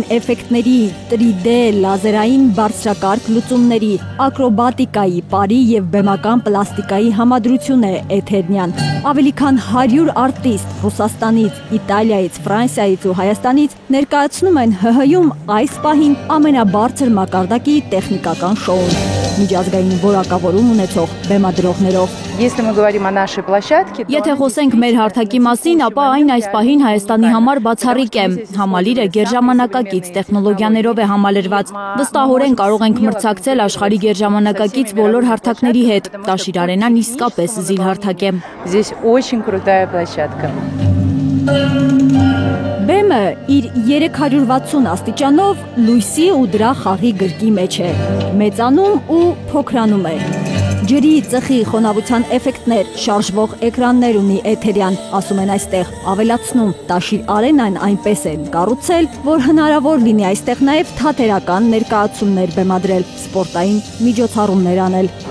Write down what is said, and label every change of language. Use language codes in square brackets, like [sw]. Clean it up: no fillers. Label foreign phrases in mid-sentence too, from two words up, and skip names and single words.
[hy] էֆեկտների, 3D լազերային բարձրակարգ լուծումների, ակրոբատիկայի, պարի եւ բեմական պլաստիկայի համադրություն է Էթերնիան։ Ավելի քան 100 արտիստ Ռուսաստանից, Իտալիայից, Ֆրանսիայից ու Հայաստանից ներկայացնում են ՀՀ-ում այս պահին ամենաբարձր մակարդակի տեխնիկական շոուն, միջազգային որակավորում ունեցող բեմադրողներով։ [ru] Если мы говорим о нашей площадке, [hy] Եթե խոսենք մեր հարթակի մասին, ապա այն այս պահին Հայաստանի համար բացառիկ է։ Համալիրը գերժամանակակից տեխնոլոգիաներով է համալրված։ Վստահորեն կարող ենք մրցակցել աշխարհի գերժամանակակից բոլոր հարթակների հետ։ Տաշիր արենան իսկապես զիլ հարթակ է։ [ru] здесь очень крутая площадка. [hy] Բեմը իր 360 աստիճանով լույսի ու դրա խաղի գրկի մեջ է, մեծանում ու փոքրանում է։ Ջրի, ծխի, խոնավության էֆեկտներ, շարժվող էկրաններ ունի Էթերյան, ասում են այստեղ, ավելացնում Տաշիր արենան այնպես են կառուցել, որ հնարավոր լինի այստեղ նաև թատերական ներկայացումներ բեմադրել, սպորտային միջոցառումներ անել։